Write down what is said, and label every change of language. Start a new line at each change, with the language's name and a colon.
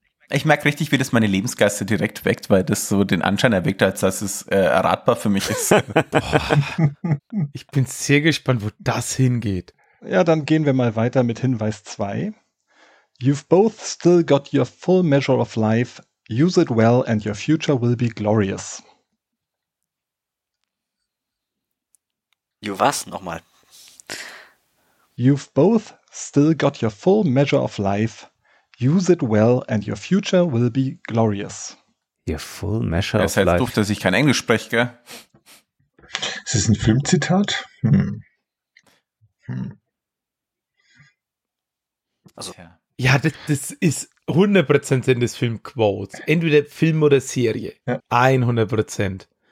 German: Ich merke richtig, wie das meine Lebensgeister direkt weckt, weil das so den Anschein erweckt, als dass es erratbar für mich ist. Ich bin sehr gespannt, wo das hingeht. Ja, dann gehen wir mal weiter mit Hinweis 2.
English: You've both still got your full measure of life. Use it well and your future will be glorious.
German: You was? Nochmal.
English: You've both still got your full measure of life. Use it well and your future will be glorious. Your full measure of life.
German: Es ist doof, dass ich kein Englisch spreche, gell? Ist das ein Filmzitat? Also. Ja, das ist 100% Sinn des Filmquotes. Entweder Film oder Serie. Ja. 100%.